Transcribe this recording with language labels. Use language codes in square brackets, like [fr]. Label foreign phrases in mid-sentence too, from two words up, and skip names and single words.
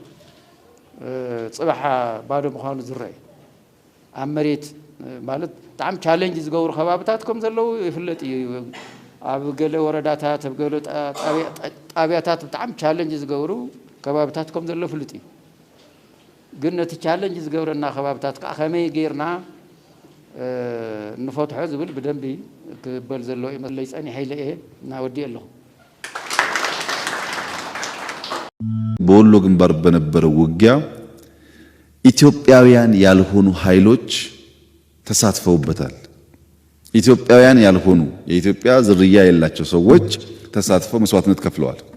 [ti] ፅባሕ ባዶ ምዃኑ ዝረአዩ ኣብ መሬት ማለት ብጣዕሚ ቻሌንጅ ዝገብሩ ከባብታት ከም ዘለው ይፍለጥ እዩ ኣብ ገለ ወረዳታት ኣብ ገለ ጣብያታት ብጣዕሚ ቻሌንጅ ዝገብሩ ከባብታት ከም ዘለው ፍልጥ እዩ ግን ነቲ ቻሌንጅ ዝገብረና ከባብታት ከዓ ከመይ ጌርና ንፈትሖ ዝብል ብደንቢ ክበል ዘሎ ይመስለይ ፀኒሐ ኢለ እየ እናወዲእ ኣለኹ [am] በወሎ ግንባር በነበረው ውጊያ ኢትዮጵያውያን ያልሆኑ ኃይሎች ተሳትፈውበታል ኢትዮጵያውያን ያልሆኑ የኢትዮጵያ ዝርያ የሌላቸው ሰዎች ተሳትፈው መስዋዕትነት ከፍለዋል